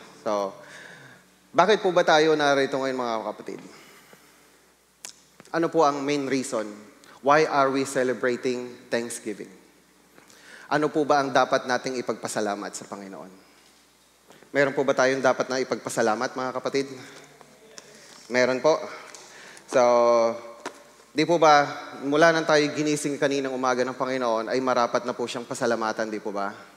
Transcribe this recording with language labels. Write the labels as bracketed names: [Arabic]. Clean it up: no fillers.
[Filipino] So, bakit po ba tayo narito ngayon, mga kapatid? Ano po ang [English] main reason? Why are we celebrating Thanksgiving? [Filipino] Ano po ba ang dapat nating ipagpasalamat sa Panginoon? Meron po ba tayong dapat na ipagpasalamat, mga kapatid? Meron po. So, di po ba, mula nang tayo ginising kaninang umaga ng Panginoon, ay marapat na po siyang pasalamatan, di po ba?